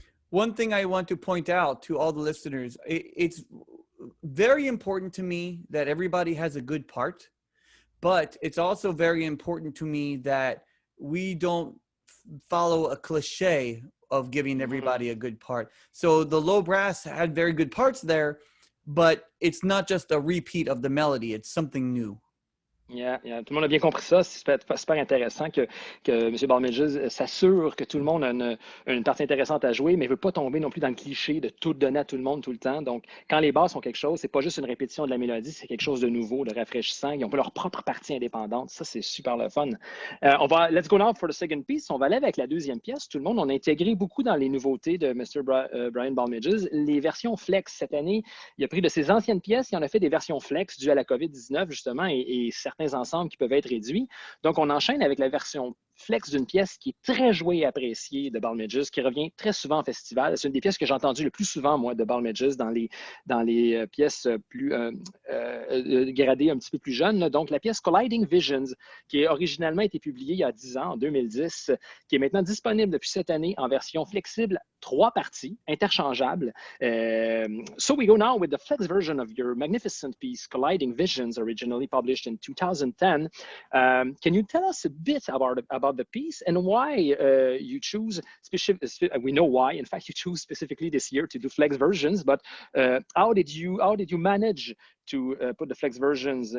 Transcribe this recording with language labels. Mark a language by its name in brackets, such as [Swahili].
[English] One thing I want to point out to all the listeners, it's very important to me that everybody has a good part, but it's also very important to me that we don't follow a cliche of giving everybody a good part. So the low brass had very good parts there, but it's not just a repeat of the melody, it's something new. [French] Yeah, tout le monde a bien compris ça. C'est super intéressant que M. Balmages s'assure que tout le monde a une partie intéressante à jouer, mais ne veut pas tomber non plus dans le cliché de tout donner à tout le monde tout le temps. Donc, quand les basses sont quelque chose, c'est pas juste une répétition de la mélodie, c'est quelque chose de nouveau, de rafraîchissant. Ils ont leur propre partie indépendante. Ça, c'est super le fun. [English] Let's go now for the second piece. [French] On va aller avec la deuxième pièce. Tout le monde, on a intégré beaucoup dans les nouveautés de M. Brian Balmages. Les versions flex cette année, il a pris de ses anciennes pièces, il en a fait des versions flex dues à la COVID-19, justement, et certains ensembles qui peuvent être réduits. Donc, on enchaîne avec la version flex d'une pièce qui est très jouée et appréciée de Balmages, qui revient très souvent en festival. C'est une des pièces que j'ai entendues le plus souvent, moi, de Balmages, dans les pièces plus gradées, un petit peu plus jeunes. Là. Donc, la pièce Colliding Visions, qui a originellement été publiée il y a 10 ans, en 2010, qui est maintenant disponible depuis cette année en version flexible, 3 parties, interchangeables. [English] So we go now with the flex version of your magnificent piece, Colliding Visions, originally published in 2010. Can you tell us a bit about the piece and why you choose we know why, in fact, you choose specifically this year to do flex versions, but how did you manage to put the flex versions?